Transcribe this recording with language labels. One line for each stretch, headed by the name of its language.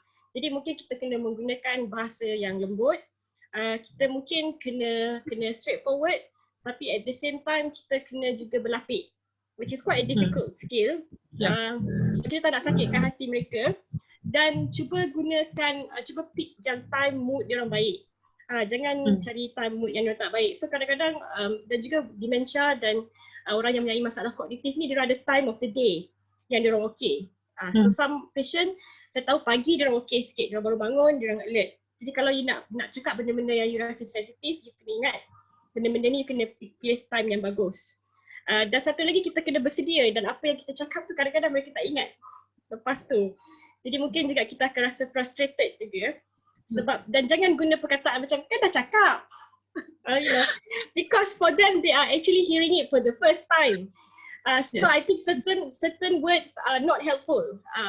Malay: Jadi mungkin kita kena menggunakan bahasa yang lembut. Kita mungkin kena straightforward, tapi
English: at the same time
Malay: kita kena juga berlapik,
English: which is quite a difficult skill.
Malay: Kita tak nak sakitkan hati mereka, dan cuba pick yang time mood dia orang baik. Jangan cari time mood yang dia orang tak baik. So kadang-kadang dan juga dementia dan orang yang mempunyai masalah kognitif ni dia orang ada
English: time of the day
Malay: yang dia orang okey.
English: So some patient
Malay: saya tahu pagi dia orang okey sikit, dia orang baru bangun, dia orang alert. Jadi kalau you nak cakap benda-benda yang you rasa sensitif, you kena ingat benda-benda ni you kena pilih time yang bagus. Dan satu lagi kita kena bersedia, dan apa yang kita cakap tu kadang-kadang mereka tak ingat lepas tu. Jadi mungkin juga kita akan rasa frustrated juga. Sebab, dan jangan guna perkataan macam kan dah cakap.
English: Because for them they are actually hearing it for the first time. So I think certain words are not helpful.